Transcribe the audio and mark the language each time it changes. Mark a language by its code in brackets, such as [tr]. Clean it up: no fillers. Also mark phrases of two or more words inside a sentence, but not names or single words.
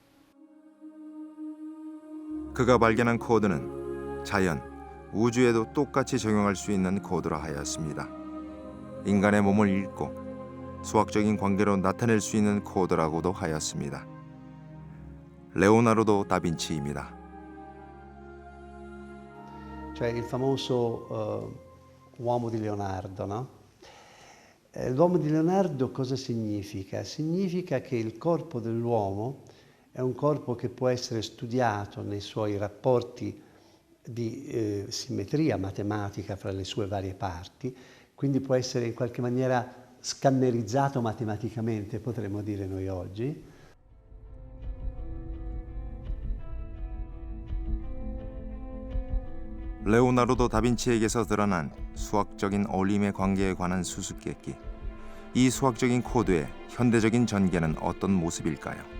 [ko] 그가 발견한 코드는 자연, 우주에도 똑같이 적용할 수 있는 코드라 하였습니다. 인간의 몸을 읽고 수학적인 관계로 나타낼 수 있는 코드라고도 하였습니다. 레오나르도 다빈치입니다. [it] Cioè il famoso uomo di Leonardo, no? L'uomo di Leonardo cosa significa? Significa che il corpo dell'uomo è un corpo che può essere studiato nei suoi rapporti di simmetria matematica fra le sue varie parti, quindi può essere in qualche maniera scannerizzato matematicamente, potremmo dire noi oggi. [ko] 레오나르도 다빈치에게서 드러난 수학적인 어울림의 관계에 관한 수수께끼. 이 수학적인 코드의 현대적인 전개는 어떤 모습일까요?